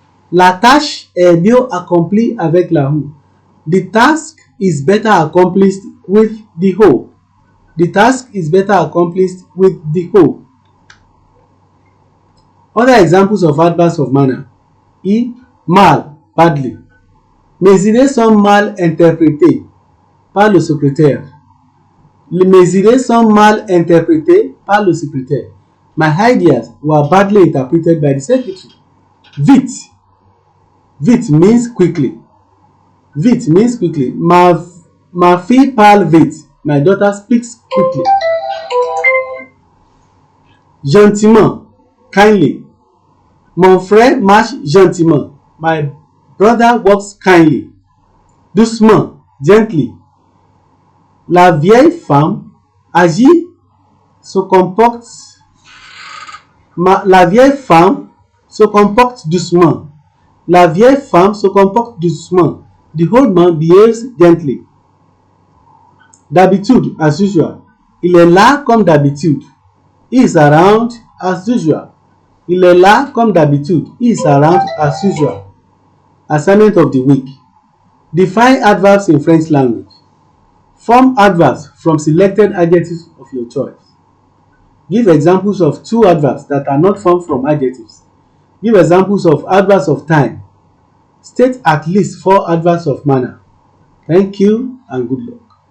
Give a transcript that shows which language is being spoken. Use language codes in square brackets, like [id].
[fr] La tâche est mieux accomplie avec la roue. [en] The task is better accomplished with the hoe. The task is better accomplished with the hoe. Other examples of adverbs of manner. E. Mal, badly. [fr] Mes idées sont mal interprétées par le secrétaire. Mes idées sont mal interprétées par le secrétaire. [en] My ideas were badly interpreted by the secretary. Vite. Vite means quickly. Vite means quickly. [fr] Ma fille parle vite. [en] My daughter speaks quickly. Gentiment, kindly. [fr] Mon frère marche gentiment. [en] My brother walks kindly. [fr] Doucement, gently. La vieille femme agit, se comporte. La vieille femme se comporte doucement. La vieille femme se comporte doucement. [en] The old man behaves gently. D'habitude, as usual. [fr] Il est là comme d'habitude. [en] He is around as usual. [fr] Il est là comme d'habitude. [en] He is around as usual. Assignment of the week. Define adverbs in French language. Form adverbs from selected adjectives of your choice. Give examples of 2 adverbs that are not formed from adjectives. Give examples of adverbs of time. State at least 4 adverbs of manner. Thank you and good luck.